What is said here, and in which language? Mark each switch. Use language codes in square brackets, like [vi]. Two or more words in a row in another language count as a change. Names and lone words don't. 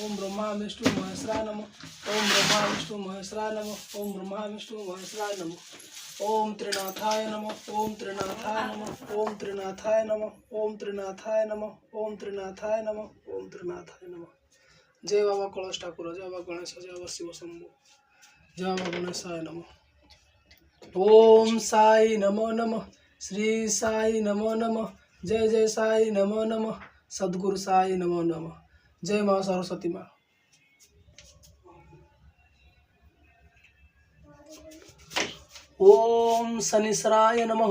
[sa] ओम ब्रह्मा विष्णु महेश्वराय नमः। ओम ब्रह्मा विष्णु महेश्वराय नमः। ओम ब्रह्मा विष्णु महेश्वराय नमः। ओम त्रिनाथाय नमः। ओम त्रिनाथाय नमः। ओम त्रिनाथाय नमः। ओम त्रिनाथाय नमः। ओम त्रिनाथाय नमः। ओम त्रिनाथाय नमः। [hi] जय बाबा कलश ठाकुर, जय बाबा गणेश, जय बाबा शिव शंभु, जय बाबा [sa] गणेशाय नमः। ओम साई नमो नमः। श्री साई नमो नमः। जय जय साई नमो नमः। सद्गुरु साई नमो नमः। [hi] जय माँ सरस्वती माँ। [sa] ओम शनिश्चराय नमः।